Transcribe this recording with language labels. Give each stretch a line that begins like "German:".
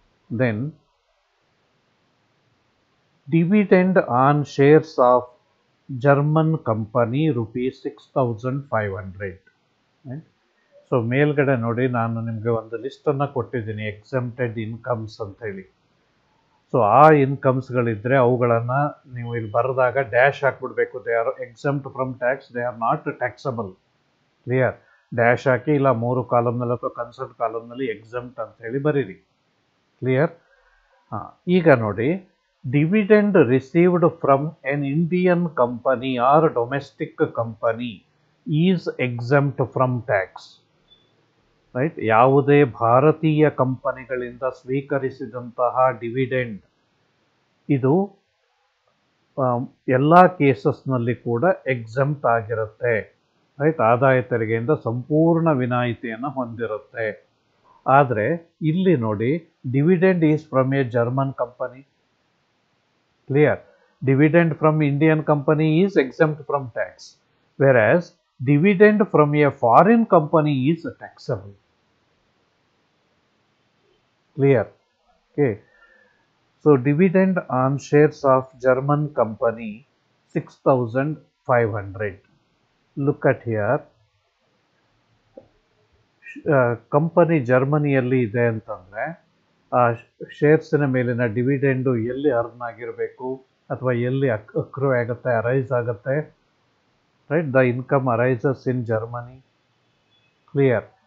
English: Then dividend on shares of German company rupees 6,500. Right?
Kannada: So ಮೇಲ್ಗಡೆ ನೋಡಿ ನಾನು ನಿಮಗೆ ಒಂದು ಲಿಸ್ಟನ್ನು ಕೊಟ್ಟಿದ್ದೀನಿ ಎಕ್ಸೆಂಪ್ಟೆಡ್ ಇನ್ಕಮ್ಸ್ ಅಂತ ಹೇಳಿ. ಸೊ ಆ ಇನ್ಕಮ್ಸ್ಗಳಿದ್ದರೆ ಅವುಗಳನ್ನು ನೀವು ಇಲ್ಲಿ ಬರೆದಾಗ dash ಹಾಕ್ಬಿಡ್ಬೇಕು.
English: They are exempt from tax, they are not taxable. Clear?
Kannada: Dash ಹಾಕಿ ಇಲ್ಲ 3 ಕಾಲಮ್ನಲ್ಲಿ ಅಥವಾ ಕನ್ಸರ್ಟ್ ಕಾಲಮ್ನಲ್ಲಿ ಎಕ್ಸೆಂಪ್ಟ್ ಅಂತ ಹೇಳಿ ಬರೀರಿ.
English: Clear?
Kannada: ಈಗ ನೋಡಿ,
English: dividend received from an Indian company or domestic company is exempt from tax. Right?
Kannada: ಯಾವುದೇ ಭಾರತೀಯ ಕಂಪನಿಗಳಿಂದ ಸ್ವೀಕರಿಸಿದಂತಹ ಡಿವಿಡೆಂಡ್ ಇದು ಎಲ್ಲ ಕೇಸಸ್ನಲ್ಲಿ ಕೂಡ ಎಕ್ಸೆಂಪ್ಟ್ ಆಗಿರುತ್ತೆ. ರೈಟ್? ಆದಾಯ ತೆರಿಗೆಯಿಂದ ಸಂಪೂರ್ಣ ವಿನಾಯಿತಿಯನ್ನು ಹೊಂದಿರುತ್ತೆ. ಆದರೆ ಇಲ್ಲಿ ನೋಡಿ,
English: Dividend is from a German company. Clear? Dividend from Indian company is exempt from tax, whereas dividend from a foreign company is taxable. Clear? Okay. So dividend on shares of German company 6,500. Look at here.
Kannada: Company ಜರ್ಮನಿಯಲ್ಲಿ ಇದೆ ಅಂತಂದರೆ ಆ ಶೇರ್ಸಿನ ಮೇಲಿನ dividend ಎಲ್ಲಿ earn ಆಗಿರಬೇಕು ಅಥವಾ ಎಲ್ಲಿ ಅಕ್ರೂ ಆಗುತ್ತೆ, ಅರೈಸ್ ಆಗುತ್ತೆ. Right?
English: The income arises in Germany. Clear?